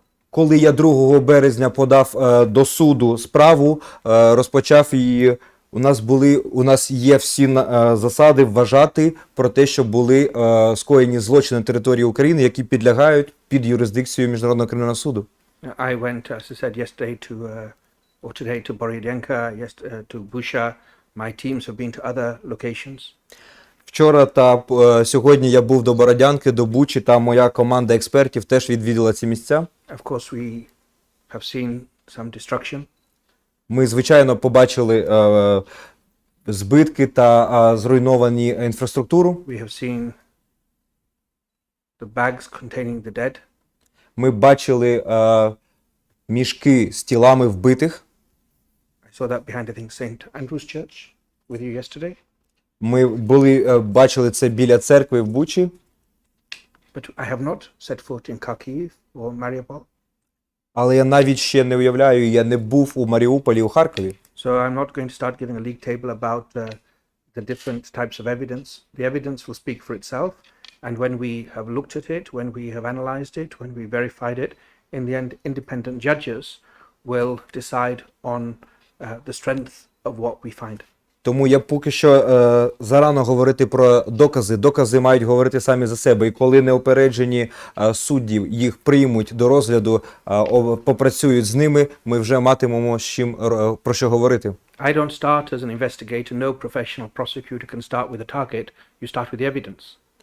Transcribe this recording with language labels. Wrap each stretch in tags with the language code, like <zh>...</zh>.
<uk>Коли я 2 березня подав до суду справу, розпочав її, у нас є всі засади вважати про те, що були скоєні злочини на території України, які підлягають під юрисдикцію Міжнародного кримінального суду.</uk> <en>I went, as I said yesterday, or today to Borodyanka, to Busha. My teams have been to other locations.</en> <uk>Вчора та сьогодні я був до Бородянки, до Бучі, та моя команда експертів теж відвідала ці місця.</uk> <en>Of course, we have seen some destruction.</en> <uk>Ми, звичайно, побачили збитки та зруйновані інфраструктуру.</uk> <en>We have seen the bags containing the dead.</en> <uk>Ми бачили мішки з тілами вбитих.</uk> <en>I saw that behind, I think, St. Andrew's Church with you yesterday.</en> <uk>Ми бачили це біля церкви в Бучі.</uk> <en>But I have not set foot in Kharkiv or Mariupol.</en> <uk>Але я навіть ще не уявляю, я не був у Маріуполі, у Харкові.</uk> <en>So I'm not going to start giving a league table about the different types of evidence. The evidence will speak for itself. And when we have looked at it, when we have analyzed it, when we verified it, in the end, independent judges will decide on the strength of what we find.</en> <uk>Тому я поки що зарано говорити про докази. Докази мають говорити самі за себе. І коли неупереджені судді їх приймуть до розгляду, попрацюють з ними, ми вже матимемо з чим про що говорити.</uk> <en>I don't start as an investigator. No professional prosecutor can start with a target. You start with the evidence.</en>